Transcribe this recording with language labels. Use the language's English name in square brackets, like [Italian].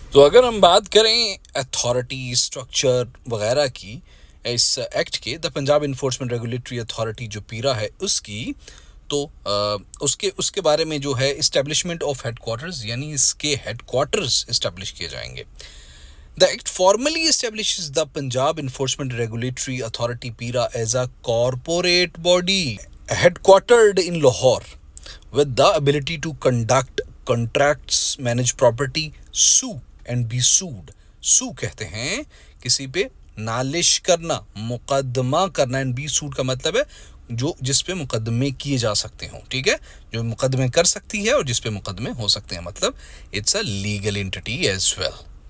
[Urdu] تو اگر ہم بات کریں اتھارٹی، اسٹرکچر وغیرہ کی اس ایکٹ کے، دا پنجاب انفورسمنٹ ریگولیٹری اتھارٹی جو پیرا ہے اس کی، تو اس کے بارے میں جو ہے اسٹیبلشمنٹ آف ہیڈ کوارٹرز، یعنی اس کے ہیڈ کوارٹرز اسٹیبلش کیے جائیں گے. [English] The act formally establishes the Punjab Enforcement Regulatory Authority PIRA as a corporate body headquartered in Lahore with the ability to conduct contracts, manage property, sue and be sued. [Urdu] Sue کہتے ہیں کسی پہ نالش کرنا، مقدمہ کرنا. [English] and be sued [Urdu] کا مطلب ہے جس پہ مقدمے کیے جا سکتے ہوں. ٹھیک ہے، جو مقدمے کر سکتی ہے اور جس پہ مقدمے ہو سکتے ہیں، مطلب [English] it's a legal entity as well.